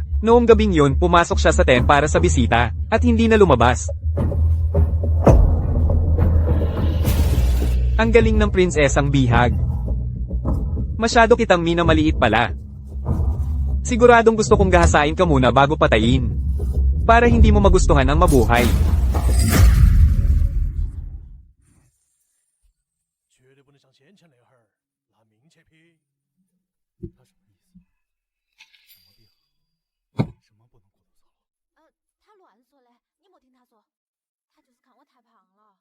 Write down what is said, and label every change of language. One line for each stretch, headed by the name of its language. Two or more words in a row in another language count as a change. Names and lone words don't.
Filipino: Noong gabing yun, pumasok siya sa tent para sa bisita, at hindi na lumabas. Ang galing ng prinsesang bihag. Masyado kitang minamaliit pala. Siguradong gusto kong gahasain ka muna bago patayin. Para hindi mo magustuhan ang mabuhay.
Chinese: 绝对不能像先前那会儿拿命去拼。他什么意思？什么病？什么不能过多操劳？他乱说的，你没听他说。他就是看我太胖了。